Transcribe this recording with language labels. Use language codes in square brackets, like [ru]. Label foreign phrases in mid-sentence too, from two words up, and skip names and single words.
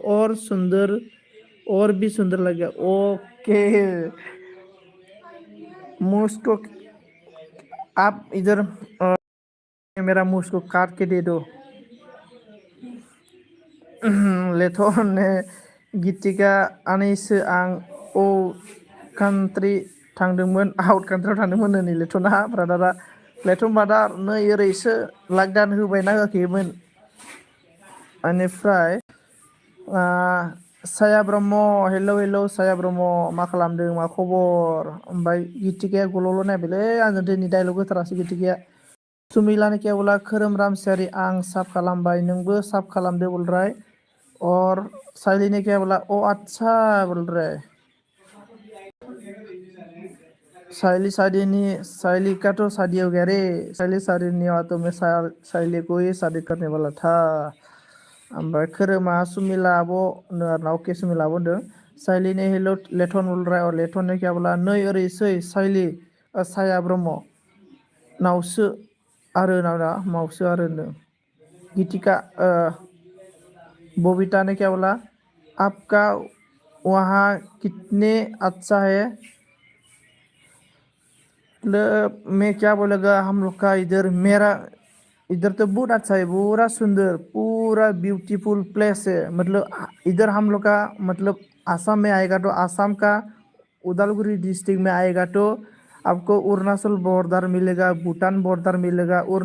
[hi] और भी सुंदर लगेगा ओके मुझ को आप इधर मेरा मुझ को काट के दे दो [brx] लेथो ने गीतिका आनैसो आं औ कान्ट्रि थांदोंमोन आउट कान्ट्रियाव थांदोंमोन नै लेथना ब्रादारा लेथन ब्रादार नै ओरैसो लकडाउन होबायना होआखैमोन बेनिफ्राय साया ब्रह्म हेल' साया ब्रह्म मा खालामदों मा खबर ओमफ्राय गीतिकाया गल'ल' नायबायलै आंजों दिनै डाइलग होथारासै गीतिकाया सुमिलानि [hi] क्या बोला [brx] खोरोम रामसियारि आं साफ खालामबाय नोंबो साफ खालामदो बोलराय [hi] और साइली ने क्या बोला ओ अच्छा बोल रहा है साइली का तो शादी हो गया रे साइली शादी नहीं हुआ तो मैं साइली को ही शादी करने वाला था [brx] ओमफ्राय खोरोमा सुमिला आब' अके सुमिला आब' होनदों [hi] साइली ने हेल' लेथन बोल रहा है और लेथन ने क्या बोला [brx] नै ओरैसै साइली साया ब्रह्म नावसो आरो नावना मावसो आरो होनदों गीतिका [hi] बबीता ने क्या बोला आपका वहाँ कितने अच्छा है मतलब मैं क्या बोलेगा हम लोग का इधर तो बहुत अच्छा है पूरा सुंदर [en] पूरा beautiful place [hi] है मतलब इधर हम लोग का मतलब आसाम में आएगा तो आसाम का उदालगुरी डिस्ट्रिक्ट में आएगा तो आपको अरुणाचल बॉर्डर मिलेगा भूटान बॉर्डर मिलेगा